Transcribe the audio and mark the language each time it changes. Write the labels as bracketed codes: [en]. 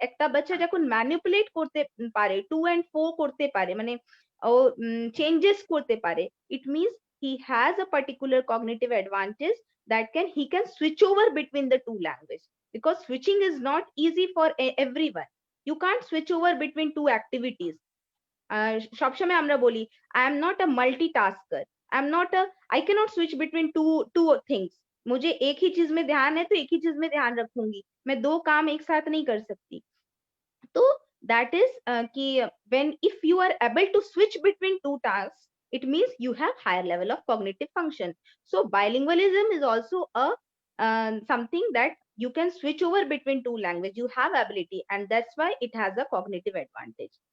[bn] একটা বাচ্চা যখন ম্যানিপুলেট করতে পারে, [en] 2 and 4 করতে পারে, মানে ও চেঞ্জেস করতে পারে, it means he has a particular cognitive advantage that he can switch over between the two languages, because switching is not easy for everyone. You can't switch over between two activities. [bn] সবসময় আমরা বলি [en] I am not a multitasker, I cannot switch between two things. [hi] मुझे एक ही चीज में ध्यान है तो एक ही चीज में ध्यान रखूंगी, मैं दो काम एक साथ नहीं कर सकती। तो [en] That is कि when if you are able to switch between two tasks, it means you have higher level of cognitive function. So bilingualism is also a something that you can switch over between two language. You have ability, and that's why it has a cognitive advantage.